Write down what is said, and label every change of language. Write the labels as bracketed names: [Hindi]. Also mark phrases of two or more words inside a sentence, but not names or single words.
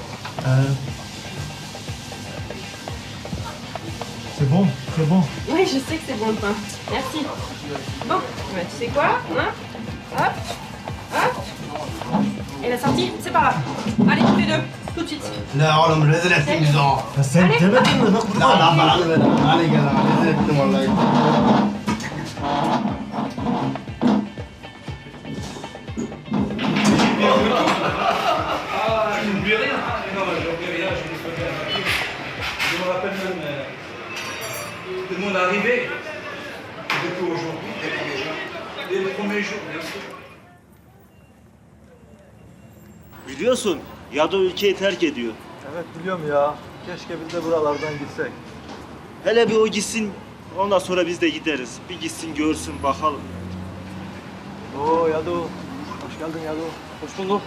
[French] C'est bon. Oui, je sais que c'est bon le pain. Merci. Bon, bah, tu sais quoi? Hein? Hop, hop. Et la sortie, c'est par là. Allez, tous les deux, tout de suite. [Turkish] La oğlum rezil ettin bizi o. Ya sen demedin mi lan kurban? La belanı ver. Hadi gel abi. Rezil ettin vallahi. [French] Je n'oublie rien. Non, je n'oublie rien, je me souviens. Je me rappelle même de mon arrivée depuis aujourd'hui, dès le premier jour, bien sûr. [Turkish] Biliyorsun Yadu ülkeyi terk ediyor. Evet biliyorum ya. Keşke biz de buralardan gitsek. Hele bir o gitsin ondan sonra biz de gideriz. Bir gitsin görsün bakalım. Oo Yadu. Hoş geldin Yadu. Hoş bulduk.